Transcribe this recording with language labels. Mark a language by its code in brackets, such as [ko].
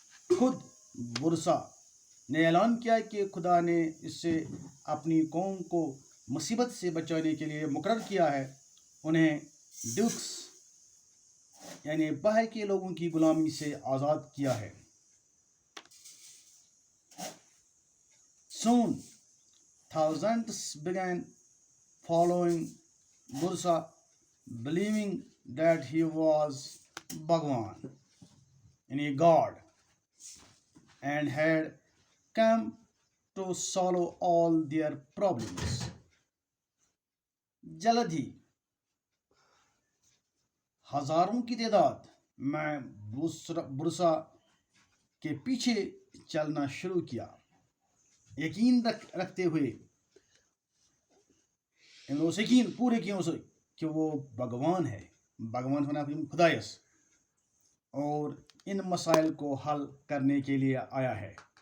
[ur] خود برسا نے اعلان کیا کہ خدا نے اس سے اپنی قوم کو مصیبت سے بچانے کے لیے مقرر کیا ہے، انہیں ڈیوکس یعنی باہر کے لوگوں کی غلامی سے آزاد کیا ہے. [en] Soon thousands began following Bursa, believing that he was Bhagwan, یعنی God. and had come to solve all their problems. [ur] جلد ہی ہزاروں کی تعداد میں برسا کے پیچھے چلنا شروع کیا، یقین رکھتے ہوئے ان لوگوں سے یقین پورے کیوں سے کہ وہ بھگوان ہے، بھگوان ہونا خدایس، اور ان مسائل کو حل کرنے کے لیے آیا ہے۔